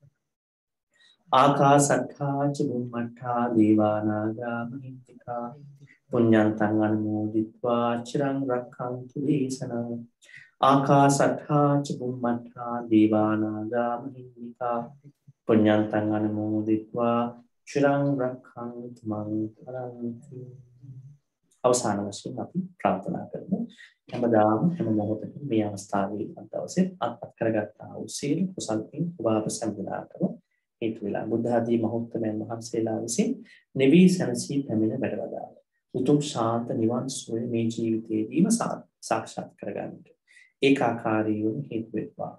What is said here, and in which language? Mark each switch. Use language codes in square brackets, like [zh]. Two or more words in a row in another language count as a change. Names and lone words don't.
[pi] ආකාශට්ඨා ච බුම්මට්ඨා දේවා නාග මහිත්‍තිකා පුඤ්ඤන්තං අනුමෝදිත්වා චිරං රක්ඛන්තු දේශනං. ආකාශට්ඨා ච බුම්මට්ඨා දේවා නාග මහිත්‍තිකා පුඤ්ඤන්තං අනුමෝදිත්වා චිරං රක්ඛන්තු මං පරන්ති. [si] අවසාන වශයෙන් අපි ප්‍රාර්ථනා කරමු. හැමදාම හැම මොහොතකම මේ අවස්ථාවේ අදවසේ අත්පත් කරගත්තා වූ සීල කුසල් පින් ඔබ සම්පූර්ණකව හේතු වෙලා බුද්ධ ආදී මහෞත්මයන් වහන්සේලා විසින් නිවී සැනසී පැමිණ වැඩවදාළ උතුම් ශාන්ත නිවන් සුවය මේ ජීවිතයේදීම සාක්ෂාත් කරගන්නට ඒකාකාරීව හේතු වෙත්වා.